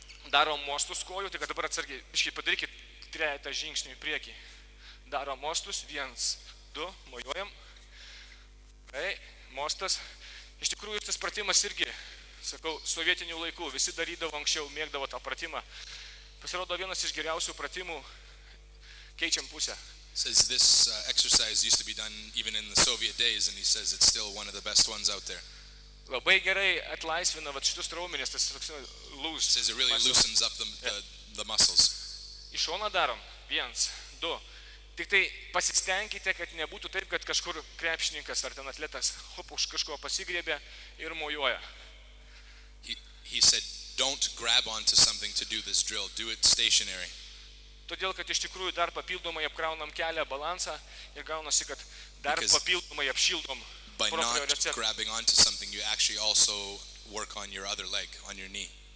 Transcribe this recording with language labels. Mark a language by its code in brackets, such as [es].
[lt] Darom mostus kojų, tai kad dabar atsargiai, biškai padarykit trejetą žingsnių į priekį. Darom mostus. 1, 2, mojuojam. Gerai. Mostas. Iš tikrųjų, tas pratimas irgi, sakau, sovietinių laikų. Visi darydavo anksčiau, mėgdavo tą pratimą. Pasirodo vienas iš geriausių pratimų. Keičiam pusę. [en] Says this exercise used to be done even in the Soviet days, and he says it's still one of the best ones out there. [lt] Labai gerai atlaisvina šitus raumenis, tas toks loose. [en] Says it really loosens up the muscles. [lt] Iš šono darom. 1, 2. Tik tai pasistengkite, kad nebūtų taip, kad kažkur krepšininkas ar ten atletas hop už kažko pasigriebė ir mojuoja. [en] He said, don't grab onto something to do this drill. Do it stationary. [lt] Todėl, kad iš tikrųjų dar papildomai apkraunam kelią, balansą ir gaunasi, kad dar papildomai apšildom. [en] By not grabbing onto something, you actually also work on your other leg, on your knee.